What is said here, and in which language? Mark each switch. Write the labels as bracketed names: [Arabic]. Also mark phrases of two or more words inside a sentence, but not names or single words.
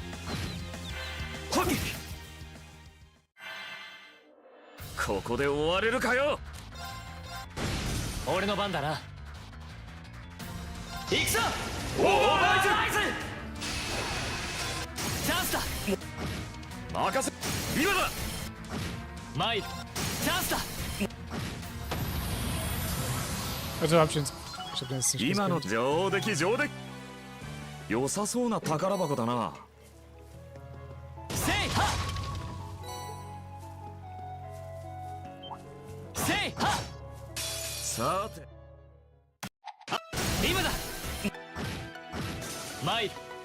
[Japanese] ほい。ここで終われるかよ。俺の番だな。行くぞ。おお、ナイス。チャンスだ。任せ。今だ。参る。チャンスだ。 [German] Also hab ich jetzt nicht [Japanese] 今の上出来上出来。良さそうな宝箱だな。せいは。いはっさて今だ参る